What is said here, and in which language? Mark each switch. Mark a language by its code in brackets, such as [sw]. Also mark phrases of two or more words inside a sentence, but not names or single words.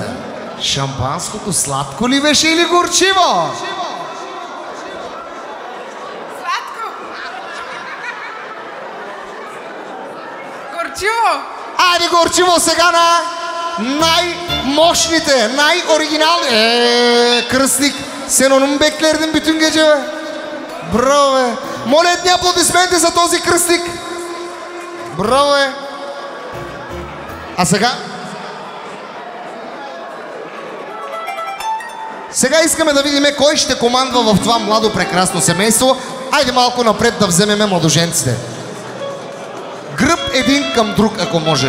[bg] Шампанското сладко ли беше или горчиво? Сладко! Горчиво! Айде горчиво сега на най-мощните, най-оригинални. [tr] Кръстник, сен onun beklerdim bütün gece be. Bravo be. [bg] Моля едни аплодисменти за този кръстник. Браво е! А сега? Сега искаме да видим кой ще командва в това младо прекрасно семейство. Айде малко напред да вземеме младоженците. Гръб един към друг, ако може.